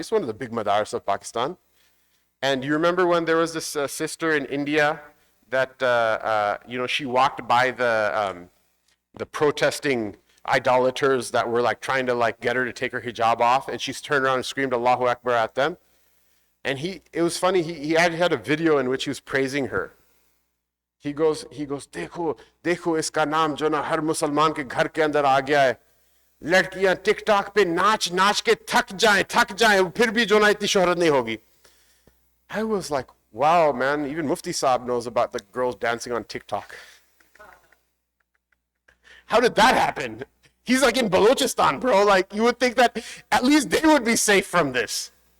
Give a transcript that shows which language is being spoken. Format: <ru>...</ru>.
<en>It's one of the big madaras of Pakistan. And you remember when there was this sister in India that she walked by the protesting idolaters that were like trying to like get her to take her hijab off, and she turned around and screamed Allahu Akbar at them. And it was funny, he had a video in which he was praising her. He goes,</en> <hi>देखो इसका नाम जो ना हर मुसलमान के घर के अंदर आ गया है. लड़कियां टिकटॉक पे नाच के थक जाएं फिर भी जो ना इतनी शोहरत नहीं होगी.</hi> <en>I was like, wow, man, even Mufti Saab knows about the girls dancing on TikTok. How did that happen? He's like in Balochistan, bro. Like, you would think that at least they would be safe from this.</en>